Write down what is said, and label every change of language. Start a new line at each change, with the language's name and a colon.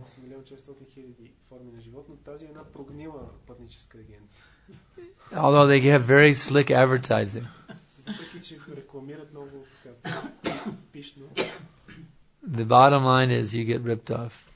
Bulgarian: 8 милиона 400 хиляди форми на живот, но тази е една прогнила пътническа агенция.
English: Although they have very slick advertising.
Bulgarian: Въпреки че рекламират много така пишно.
English: The bottom line is you get ripped off.